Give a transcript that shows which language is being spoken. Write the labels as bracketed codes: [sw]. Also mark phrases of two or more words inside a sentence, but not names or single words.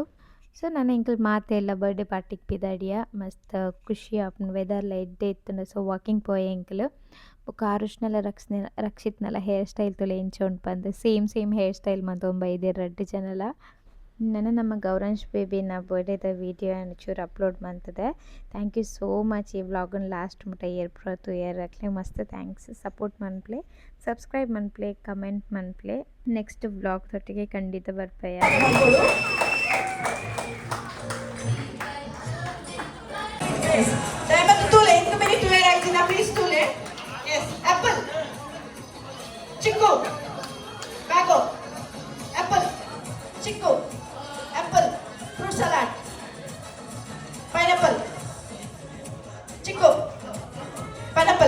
[tcy] ಸೊ ನಾನು ಎಂಕಲ್ ಮಾತೆ ಎಲ್ಲ [en] birthday partyge [tcy] ಪಿದಾಡಿಯ ಮಸ್ತ್ ಖುಷಿ ಆಪುಂಡು ವೆದರ್ಲ ಎಡ್ಡೆ ಇತ್ತುಂಡು. ಸೊ ವಾಕಿಂಗ್ ಪೋಯೆ ಎಂಕಲ್ ಬೊಕ ಆರುಷ್ನೆಲ ರಕ್ಷಿತ್ನಲ [en] hair style [tcy] ತುಲೆ ಎಂಚ ಉಂಡು ಪಂದ್ [en] same hair style [tcy] ಮಂತೊಂದು ಬೈದೆರ್ ರಡ್ಡ್ ಜನಲ. ನಾನು ನಮ್ಮ ಗೌರಂಶ್ ಬೇಬಿನ ಬರ್ಡೇದ ವೀಡಿಯೋ ಚೂರು ಅಪ್ಲೋಡ್ ಮಂತದೆ. [en] thank you so much [tcy] ಈ ವ್ಲಾಗನ್ ಲಾಸ್ಟ್ ಮುಟ ಏರ್ಪುರ ತೂಯರ್ ಅಕ್ಲೆ ಮಸ್ತ್ [en] thanks support [tcy] ಮನ್ಪ್ಲೆ ಸಬ್ಸ್ಕ್ರೈಬ್ ಮನ್ಪ್ಲೆ ಕಮೆಂಟ್ ಮನ್ಪ್ಲೆ. [en] next vlog [tcy] ತೊಟ್ಟಿಗೆ ಖಂಡಿತ ಬರ್ಪೆಯ. [en] Chico, mango, apple, chico, apple, fruit salad, pineapple, chico, pineapple.